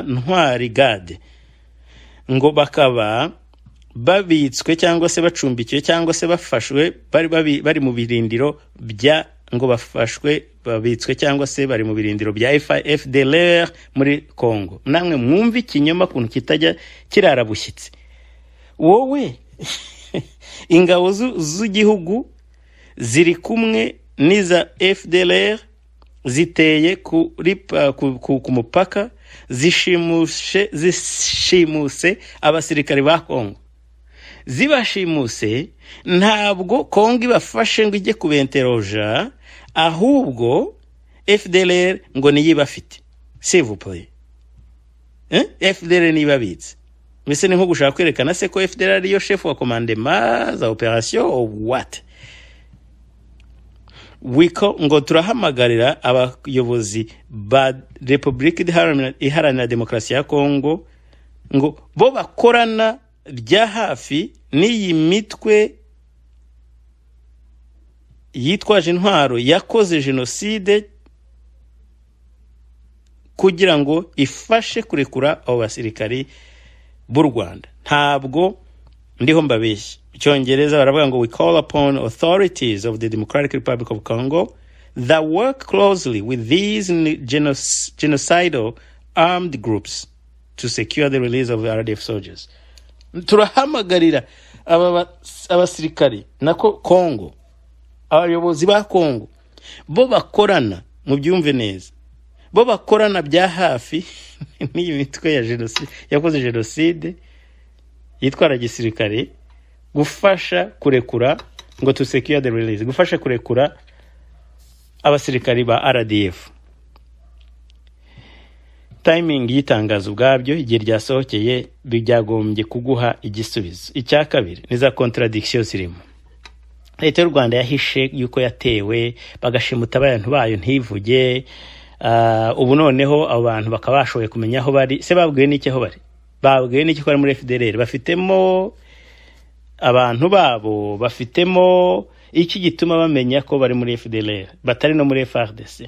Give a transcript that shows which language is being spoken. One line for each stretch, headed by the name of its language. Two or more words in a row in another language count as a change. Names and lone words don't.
Kinyarwanda: Ntwari Gade ngo bakaba babitswe cyangwa se bacumbikiwe cyangwa se bafashwe bari mu birindiro bya ngo bafashwe babitswe cyangwa se bari mu birindiro bya FDLR muri Kongo namwe mwumva ikinyoma kuntu kitajya kirarabushyitse wowe ingabo z'igihugu ziri kumwe niza FDLR ziteye ku mupaka zishimuse abasirikari ba Kongo zibashimuse ntabwo Kongo ibafashe ngo ijye kubenteroja ahubwo FDLR ngo niyibafite
French: s'il vous plaît
Kinyarwanda: FDLR niyibabitse mbese ni nko gushaka kwerekana se ko FDLR ariyo chef wa commandement za operation
English: or what
Kinyarwanda: wiko ngo turahamagarira abayobozi ba Republique Iharanira Demokarasi ya Kongo ngo bo bakorana bya hafi n'iyi mitwe yitwaje intwaro yakoze genocide kugira ngo ifashe kurekura abo basirikari b'u Rwanda ntabwo ndiho mbabeshye icyongereza baravuga ngo
English: we call upon authorities of the Democratic Republic of Congo that work closely with these genocidal armed groups to secure the release of RDF soldiers.
Kinyarwanda: Turahamagarira abasirikari nako Kongo abayobozi ba Kongo bo bakorana mu byumve neza bo bakorana bya hafi n'iyi mitwe ya genocide yakoze genocide yitwara gisirikare gufasha kurekura ngo
English: to secure the release
Kinyarwanda: gufasha kurekura abasirikari ba RDF. Timing yitangaza ubwabyo igihe ryasohokeye bijyagombye kuguha igisubizo. Icya kabiri ni za contradiction zirimo. Leta y'u Rwanda yahishe yuko yatewe bagashimuta abantu bayo ntivuge ubu noneho abantu bakabashoye kumenya aho bari se babwiwe n'iki aho bari babwiwe n'iki ko ari muri FDLR bafitemo abantu babo bafitemo iki gituma bamenya ko bari muri FDLR batari no muri FARDC.